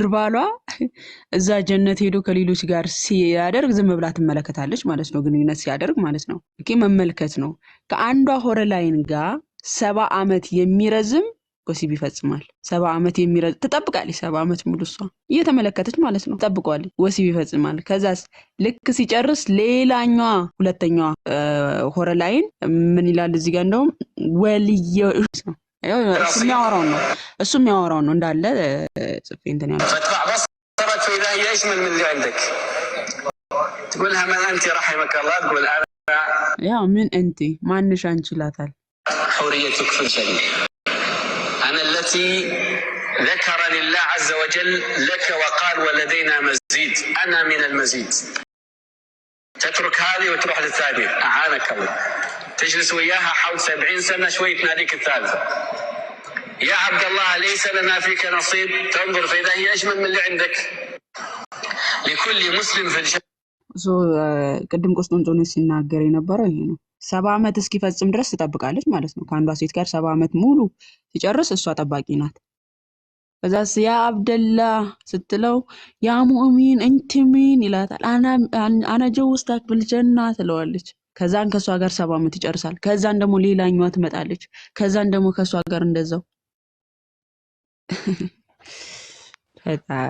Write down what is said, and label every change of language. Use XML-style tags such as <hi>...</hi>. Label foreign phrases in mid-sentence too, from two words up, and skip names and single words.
<am>ባሏ እዛ ጀነት ሄዶ ከሌሎች ጋር ሲያደርግ ዝም ብላ ትመለከታለች ማለት ነው። ግንኙነት ሲያደርግ ማለት ነው። መመልከት ነው። ከአንዷ ሆረላይን ጋር 70 ዓመት የሚረዝም ወሲብ ይፈጽማል። 70 ዓመት የሚረዝም ትጠብቃለች። 70 ዓመት ሙሉ እሷ እየተመለከተች ማለት ነው ትጠብቀዋለች። ወሲብ ይፈጽማል። ከዛስ ልክ ሲጨርስ ሌላኛዋ ሁለተኛዋ ሆረላይን ምን ይላል እዚህ ጋር? እንደውም ወልየ ነው እሱ የሚያወራው ነው እንዳለ ጽፌ እንትን ያለው</am> <ar>فترفع بصرك فإذا هي أجمل من اللي عندك تقولها من أنت رحمك الله تقول أنا</ar> <am>ያው ምን</am> <ar>أنت</ar> <am>ማንሽ አንቺ ይላታል።</am> <ar>حوريتك في الجنة أنا التي ذكرني الله عز وجل لك وقال ولدينا مزيد أنا من المزيد تترك هذه وتروح للثانية أعانك الله تجلس وياها حول 70 سنة شوي تناديك الثالثة يا عبد الله ليس لنا فيك نصيب تنظر فإذا هي أجمل من اللي عندك لكل مسلم في الجنة</ar> <am>ቅድም ቆስጠንጦኖስ ሲናገር የነበረው ይሄ ነው። 70 ዓመት እስኪፈጽም ድረስ ትጠብቃለች ማለት ነው። ከአንዷ ሴት ጋር 70 ዓመት ሙሉ ሲጨርስ እሷ ጠባቂ ናት። ከዛስ ያ አብደላ ስትለው</am> <ar>يا مؤمن انت مين</ar> <am>ይላታል።</am> <ar>أنا زوجتك بالجنة</ar> <am>ትለዋለች። ከዛን ከሷ ጋር 70 ዓመት ይጨርሳል። ከዛን ደግሞ ሌላኛዋ ትመጣለች። ከዛን ደግሞ ከሷ ጋር እንደዛው ፈጣሪ</am>